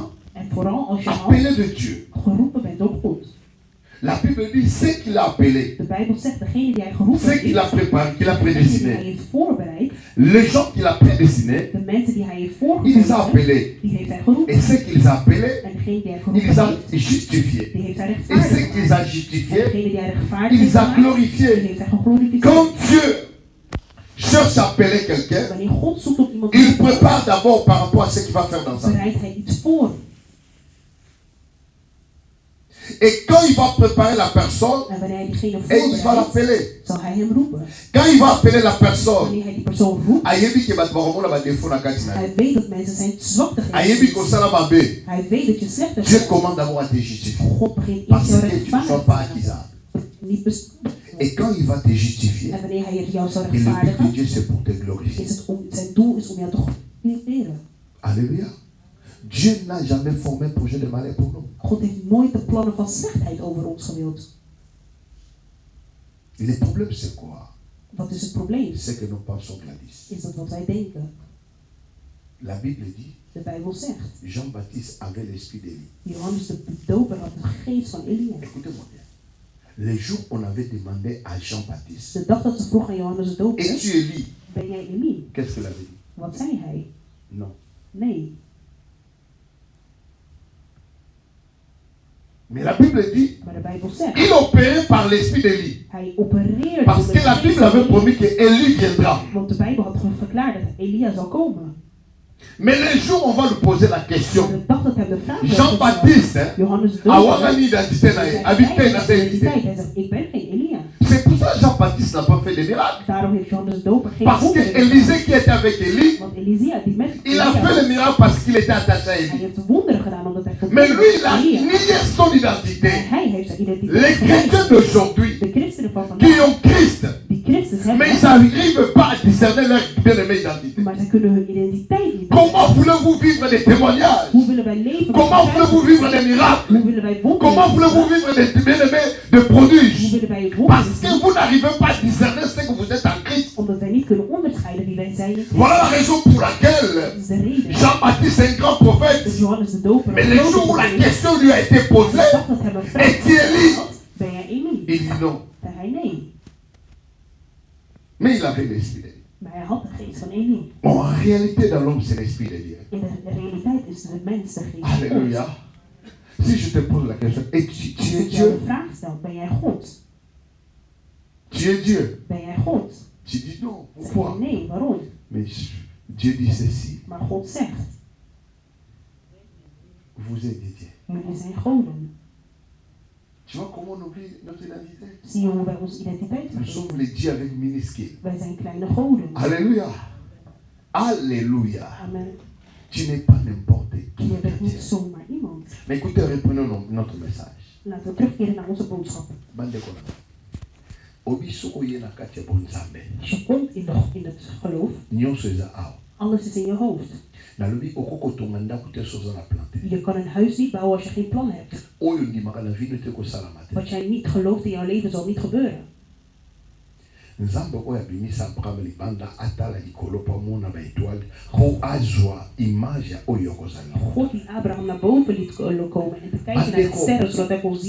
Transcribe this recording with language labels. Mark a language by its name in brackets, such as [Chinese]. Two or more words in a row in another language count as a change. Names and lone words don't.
[Dutch] En vooral als je al [French] appelé de Dieu. [Dutch] geroepen bent door God. [French] La Bible dit, c'est qu'il a appelé, [Dutch] De Bijbel zegt, degene die hij geroepen [French] c'est qu'il a [Dutch] heeft, [French] préparé, qu'il a [Dutch] degene die hij [French] prédestiné. [Dutch] heeft voorbereid, [French] Les gens qu'il a prédestinés, [Dutch] de mensen die hij heeft [French] il les a [Dutch] voorgekozen, [French] appelés. [Dutch] die heeft hij geroepen. [French] Et ceux qu'il a appelés, [Dutch] En degene die hij [French] il [Dutch] geroepen [French] les a [Dutch] heeft, [French] justifiés. [Dutch] die heeft hij [French] Et [Dutch] rechtvaardig [French] ceux qu'il les a [Dutch] gemaakt. En [French] justifiés, [Dutch] degene die hij rechtvaardig [French] il [Dutch] heeft [French] les a [Dutch] gemaakt, die [French] glorifiés. [Dutch] heeft hij geglorificeerd. [French] Quand Dieu cherche à appeler quelqu'un, [Dutch] Wanneer God zoekt op iemand, [French] il prépare d'abord par rapport à ce qu'il va faire dans sa vie. [Dutch] bereidt hij iets voor. [French] Et quand il va préparer la personne, [Dutch] En wanneer hij diegene [French] et il va [Dutch] voorbereidt, [French] l'appeler. [Dutch] zal hij hem roepen. [French] Quand il va appeler la personne, [Dutch] Wanneer hij die persoon roept, [Lingala] ayebi ke bato bakomona ba défaut na kati na ye. [Dutch] hij weet dat mensen zijn zwakte [Lingala] Ayebi [Dutch] geven. [Lingala] kosala mabe. [Dutch] Hij weet dat je slechter [French] Dieu [Dutch] bent. [French] commande d'abord à te justifier. [Dutch] God begint eerst [French] Parce [Dutch] jou [French] que tu ne sois [Dutch] rechtvaardig [French] pas [Dutch] te [French] accusable. [Dutch] maken. Niet bes- [French] Et quand il va te justifier, [Dutch] En wanneer hij jou zal [French] et le but de [Dutch] rechtvaardigen, [French] Dieu c'est pour te glorifier. [Dutch] is het om, zijn doel is om jou te glorifiëren. [French] Alléluia. Dieu n'a jamais formé un projet de malheur pour nous. [Dutch] God heeft nooit de plannen van slechtheid over ons gewild. [French] Le problème c'est quoi? [Dutch] Wat is het probleem? [French] C'est que nous pensons Gladys. [Dutch] Is dat wat wij denken. [French] La Bible dit, [Dutch] De Bijbel zegt, [French] Jean-Baptiste avait l'esprit d'Élie. [Dutch] Johannes de doper had de geest van Elia. [French] Écoutez-moi bien. Le jour où on avait demandé à Jean-Baptiste, [Dutch] De dag dat ze vroeg aan Johannes de doper, [French] es-tu Élie? [Dutch] ben jij Elie? [French] Qu'est-ce qu'il avait dit? [Dutch] Wat zei hij? [French] Non. [Dutch] Nee. [French] Mais la Bible dit, [Dutch] Maar de Bijbel zegt, [French] il opérait par l'esprit d'Élie. [Dutch] hij opereerde [French] Parce [Dutch] door [French] que [Dutch] de [French] la [Dutch] geest [French] Bible [Dutch] van [French] avait [Dutch] Elia. [French] promis que Élie viendra. [Dutch] Want de Bijbel had gewoon verklaard dat Elia zou komen. [French] Mais le jour où on va lui poser la [Dutch] Maar [French] question, [Dutch] de dag dat hem de vraag werd [French] Jean-Baptiste, [Dutch] gesteld, Johannes de [French] a [Dutch] doper, [French] une identité, [Dutch] hij [French] habité dans [Dutch] zei, [French] cette identité. [Dutch] hij zegt, ik ben geen Elia. [French] C'est pour ça que Jean-Baptiste n'a pas fait de miracle. [Dutch] Daarom heeft Johannes de doper geen [French] Parce que [Dutch] wonderen gedaan. [French] Élisée qui était avec Élie, [Dutch] Want Elia, die met [French] il a [Dutch] Elia [French] fait le [Dutch] was, [French] miracle parce qu'il était attaché à [Dutch] hij [French] Élie. [Dutch] heeft wonderen gedaan omdat hij [French] Mais [Dutch] verbonden [French] lui, il [Dutch] was [French] a [Dutch] met Elia. [French] nié son [Dutch] En [French] identité. [Dutch] hij heeft zijn [French] Les [Dutch] identiteit [French] chrétiens [Dutch] geweigerd. [French] d'aujourd'hui [Dutch] De christenen van [French] qui [Dutch] vandaag, [French] ont Christ, [Dutch] die Christus [French] mais ils [Dutch] hebben, [French] n'arrivent pas à discerner leur bien-aimée identité. [Dutch] maar zij kunnen hun identiteit niet [French] Comment [Dutch] bereiken. [French] voulez-vous vivre des témoignages? [Dutch] Hoe willen wij leven? met [French] Comment voulez-vous vivre [Dutch] vrijheid? [French] des miracles? [Dutch] Hoe willen wij wonderen? [French] Comment voulez-vous vivre des bien-aimés de [Dutch] Hoe [French] prodiges? [Dutch] willen wij [French] Parce [Dutch] wonderen? [French] que vous n'arrivez pas à discerner ce que vous êtes en Christ. [Dutch] Omdat wij niet kunnen onderscheiden wie wij zijn in Christus. [French] Voilà la raison pour laquelle [Dutch] Dat is de reden. [French] Jean-Baptiste est un grand [Dutch] Dus [French] prophète. [Dutch] Johannes de doper. [French] Mais le jour où la question lui a été posée, [Dutch] Ik dacht dat hem een vraag [French] est-il Élie? [Dutch] had. Ben jij Elie? [French] Il dit non. [Dutch] Zei hij nee. [French] Mais il avait l'esprit de Dieu. [Dutch] Maar hij had de geest van Elie. [French] Bon, en réalité, dans l'homme, c'est l'esprit de Dieu. [Dutch] In de realiteit is de mens de geest van God. [French] Alléluia. Si je te pose la question, es-tu [Dutch] Als [French] es [Dutch] ik jou de [French] Dieu? [Dutch] vraag stel, ben jij God? [French] Tu es Dieu. [Dutch] Ben jij God? [French] Tu dis non. [Dutch] Zeg je [French] Pourquoi? [Dutch] nee, waarom? [French] Mais Dieu dit ceci. [Dutch] Maar God zegt, [French] Vous êtes des dieux. [Dutch] jullie zijn goden. [French] Tu vois comment on oublie notre identité? [Dutch] Zie je hoe wij onze identiteit [French] Nous [Dutch] vergeten? [French] sommes les dieux avec minuscule. [Dutch] Wij zijn kleine goden. [French] Alléluia. Alléluia. Amen. Tu n'es pas n'importe qui. [Dutch] Je bent niet zomaar iemand. [French] Mais écoutez, reprenons notre message. [Dutch] Laten we terugkeren naar onze boodschap. [Lingala] Bande kona. Obi soko ye na kati ya bonzambe. [Dutch] Als je komt in het geloof, [Lingala] Nyonso eza awa. [Dutch] Alles is in je hoofd. Je kan een huis niet bouwen als je geen plan hebt. Wat jij niet gelooft in jouw leven zal niet gebeuren. God die Abraham naar boven liet komen en te kijken naar de sterren zodat hij kon zien.